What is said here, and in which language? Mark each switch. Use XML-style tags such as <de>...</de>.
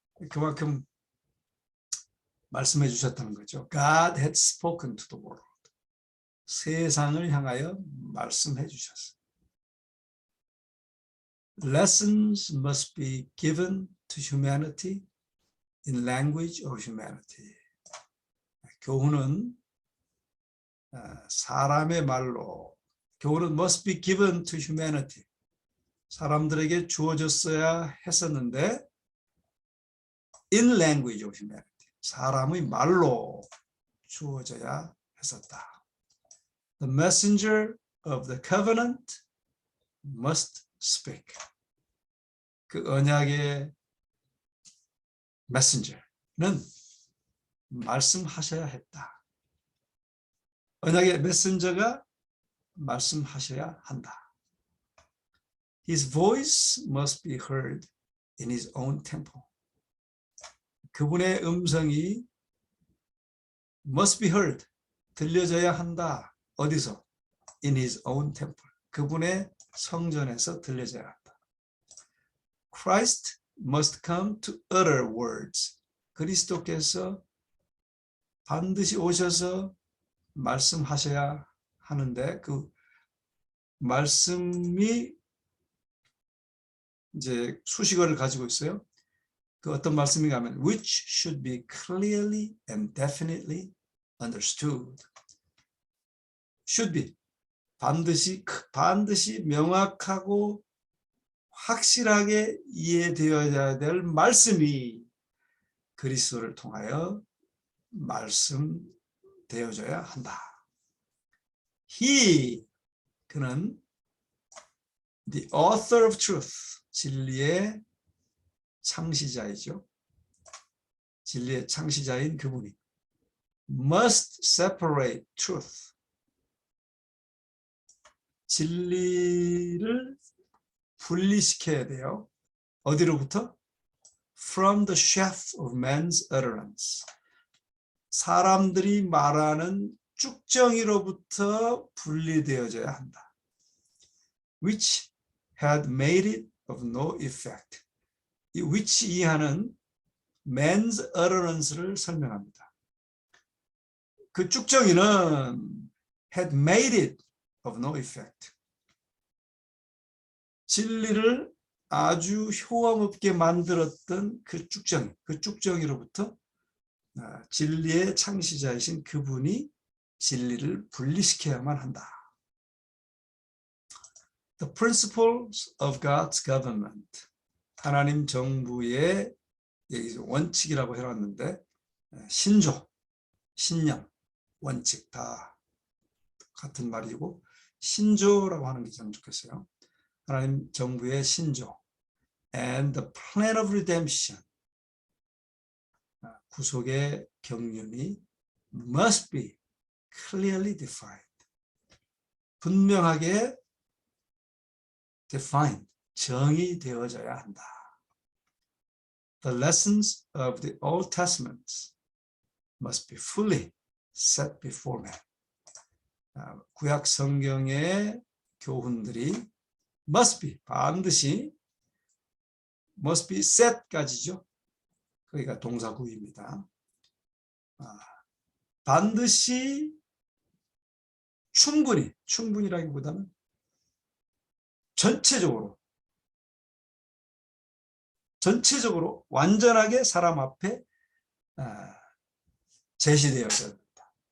<ko>그만큼 말씀해 주셨다는 거죠.</ko> <en>God had spoken to the world.</en> <ko>세상을 향하여 말씀해 주셨어요.</ko> <en>Lessons must be given to humanity in language of humanity.</en> <ko>교훈은 사람의 말로, 교훈은</ko> <en>must be given to humanity.</en> <ko>사람들에게 주어졌어야 했었는데</ko> <en>in language of humanity.</en> <ko>사람의 말로 주어져야 했었다.</ko> <en>The messenger of the covenant must speak.</en> <ko>그 언약의 messenger는 말씀하셔야 했다. 언약의 메신저가 말씀하셔야 한다.</ko> <en>His voice must be heard in his own temple.</en> <ko>그분의 음성이</ko> <en>must be heard,</en> <ko>들려져야 한다. 어디서?</ko> <en>In his own temple.</en> <ko>그분의 성전에서 들려져야 한다.</ko> <en>Christ must come to utter words.</en> <ko>그리스도께서 반드시 오셔서 말씀하셔야 하는데 그 말씀이 이제 수식어를 가지고 있어요. 그 어떤 말씀인가 하면</ko> <en>which should be clearly and definitely understood. should be</en> <ko>반드시 명확하고 확실하게 이해되어야 될 말씀이 그리스도를 통하여 말씀되어져야 한다. 그는</ko> <en>the author of truth,</en> <ko>진리의 창시자이죠. 진리의 창시자인 그분이</ko> <en>must separate truth.</en> <ko>진리를 분리시켜야 돼요. 어디로부터?</ko> <en>From the chaff of man's utterance.</en> <ko>사람들이 말하는 쭉정이로부터 분리되어져야 한다.</ko> <en>which had made it of no effect.</en> <ko>이 which 이하는</ko> <en>man's utterance</en> <ko>를 설명합니다. 그 쭉정이는</ko> <en>had made it of no effect.</en> <ko>진리를 아주 효험없게 만들었던 그 쭉정이로부터 진리의 창시자이신 그분이 진리를 분리시켜야만 한다.</ko> <en>The principles of God's government.</en> <ko>하나님 정부의 원칙이라고 해놨는데 신조, 신념, 원칙 다 같은 말이고 신조라고 하는 게 참 좋겠어요. 하나님 정부의 신조</ko> <en>and the plan of redemption.</en> <ko>구속의 경륜이</ko> <en>must be clearly defined.</en> <ko>분명하게 defined, 정의되어져야 한다.</ko> <en>The lessons of the Old Testament must be fully set before man.</en> <ko>구약 성경의 교훈들이</ko> <en>must be,</en> <ko>반드시</ko> <en>must be set</en> <ko>까지죠. 거기가 동사구입니다. 반드시 충분히라기보다는 전체적으로 완전하게 사람 앞에 제시되어야 된다.</ko>